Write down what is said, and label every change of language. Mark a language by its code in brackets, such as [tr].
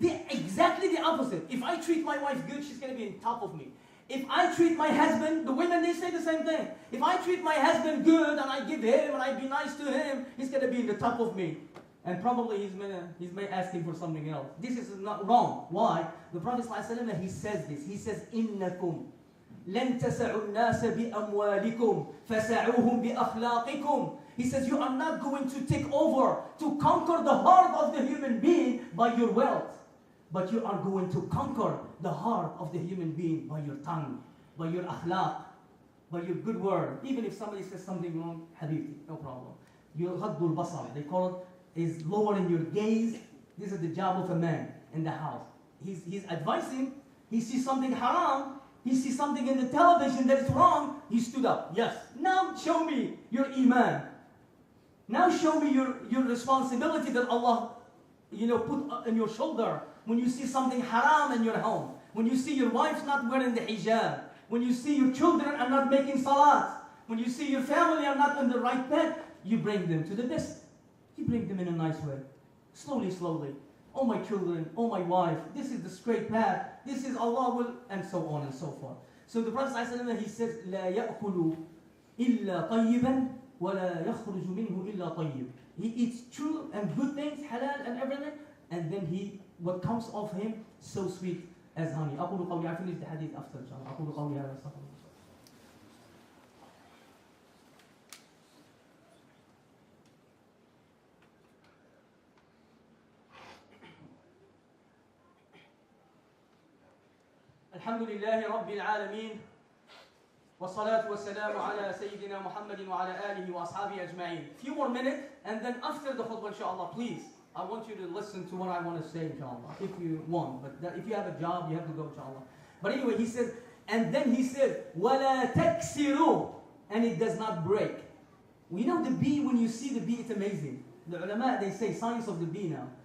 [en] Exactly the opposite. If I treat my wife good, she's going to be on top of me. If I treat my husband, the women, they say the same thing. If I treat my husband good and I give him and I be nice to him, he's going to be in the top of me. And probably he's may asking for something else. This is not wrong. Why? The Prophet ﷺ, he says this. He says, [ar] إِنَّكُمْ لَن تَسَعُوا النَّاسَ بِأَمْوَالِكُمْ فَسَعُوهُمْ بِأَخْلَاقِكُمْ. [en] He says, you are not going to take over, to conquer the heart of the human being by your wealth. But you are going to conquer the heart of the human being by your tongue, by your akhlaq, by your good word. Even if somebody says something wrong, habibti, no problem. Your ghaddul basar, they call it, is lowering your gaze. This is the job of a man in the house. He's advising, he sees something haram, he sees something in the television that is wrong, he stood up. Yes, now show me your iman. Now show me your responsibility that Allah, put on your shoulder. When you see something haram in your home, when you see your wife not wearing the hijab, when you see your children are not making salat, when you see your family are not on the right path, you bring them to the best. You bring them in a nice way. Slowly, slowly. Oh my children, oh my wife, this is the straight path. This is Allah will, and so on and so forth. So the Prophet ﷺ, he says, [ar] لا يأكل إلا طيبا ولا يخرج منه إلا طيب. [en] He eats true and good things, halal and everything, and then what comes of him, so sweet as honey. [ar] أقول قولي, [en] I finish the hadith after, inshallah. [ar] أقول قولي هذا استغفر الله. الحمد لله رب العالمين والصلاة والسلام على سيدنا محمد وعلى آله وأصحابه أجمعين. [en] Few more minutes, and then after the khutbah, inshallah, please, I want you to listen to what I want to say, inshallah, if you want. But if you have a job, you have to go, inshallah. But anyway, he says, and then he said, [ar] وَلَا تَكْسِرُوا, [en] and it does not break. You know the bee, when you see the bee, it's amazing. The ulama, they say science of the bee now.